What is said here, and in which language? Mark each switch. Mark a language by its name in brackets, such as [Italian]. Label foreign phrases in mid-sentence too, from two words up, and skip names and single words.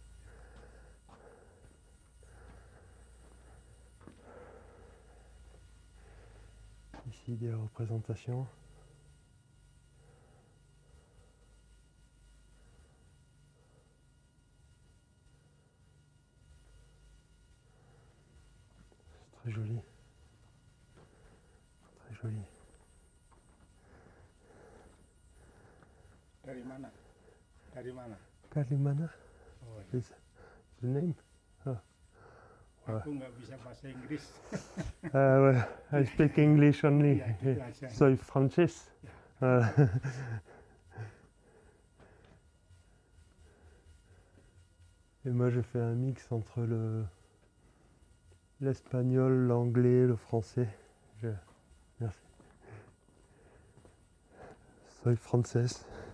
[French] Ici des représentations. C'est très joli. Très joli. [Indonesian] Dari mana? Dari mana? Kalimana Oh, [English] is the name? [Indonesian] aku nggak bisa bahasa Inggris. [English] Well, I speak English only. [Indonesian] Iya, gitu aja. [Spanish] Soy francés. Voilà. [French] Et moi je fais un mix entre l'espagnol, l'anglais, le français. Merci. Soy française.